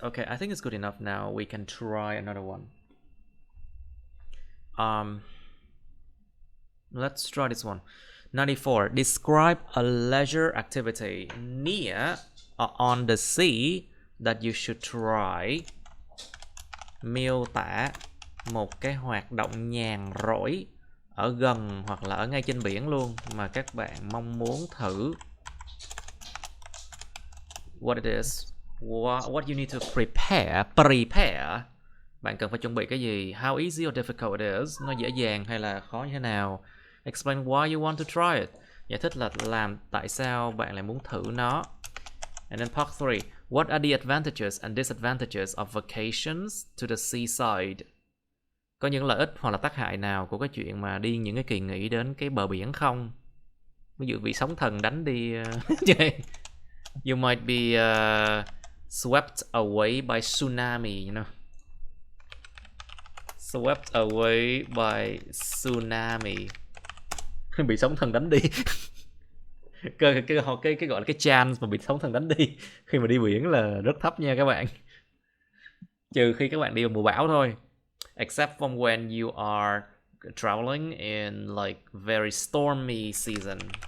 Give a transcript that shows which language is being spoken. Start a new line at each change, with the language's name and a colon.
English: Okay, I think it's good enough now. We can try another one. Let's try this one. 94. Describe a leisure activity near or on the sea that you should try.
Vietnamese: Miêu tả một cái hoạt động nhàn rỗi ở gần hoặc là ở ngay trên biển luôn mà các bạn mong muốn thử.
English: What it is, what you need to prepare.
Vietnamese: Bạn cần phải chuẩn bị cái gì?
English: How easy or difficult it is,
Vietnamese: nó dễ dàng hay là khó như thế nào.
English: Explain why you want to try it,
Vietnamese: giải thích là làm tại sao bạn lại muốn thử nó.
English: And then part 3, what are the advantages and disadvantages of vacations to the seaside?
Vietnamese: Có những lợi ích hoặc là tác hại nào của cái chuyện mà đi những cái kỳ nghỉ đến cái bờ biển không? Ví dụ bị sóng thần đánh đi
English: you might be swept away by tsunami, you know. Swept away by tsunami.
Vietnamese: Bị sóng thần đánh đi. cái gọi là cái chance mà bị sóng thần đánh đi khi mà đi biển là rất thấp nha các bạn. Trừ khi các bạn đi vào mùa bão thôi.
English: Except from when you are traveling in like very stormy season.